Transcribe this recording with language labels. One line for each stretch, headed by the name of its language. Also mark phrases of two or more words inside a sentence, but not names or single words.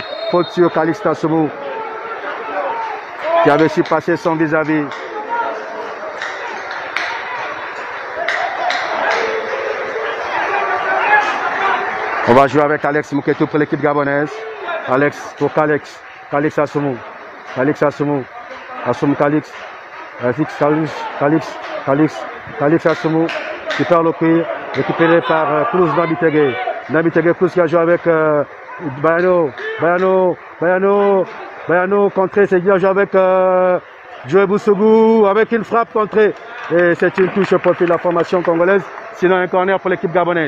French: Faute sur Calix Assoum qui avait su passer son vis-à-vis. On va jouer avec Alex Mouketou pour l'équipe gabonaise. Alex pour Calix. Calix Assoum. Calix Assoum. Assoum Calix. Calix Assoum qui perd le cuir. Récupéré par Cruz Nabitege. Nabitege Cruz qui a joué avec Bayano contré, c'est qui a joué avec Joe Boussougou avec une frappe contrée. Et c'est une touche au profil de la formation congolaise. Sinon un corner pour l'équipe gabonaise.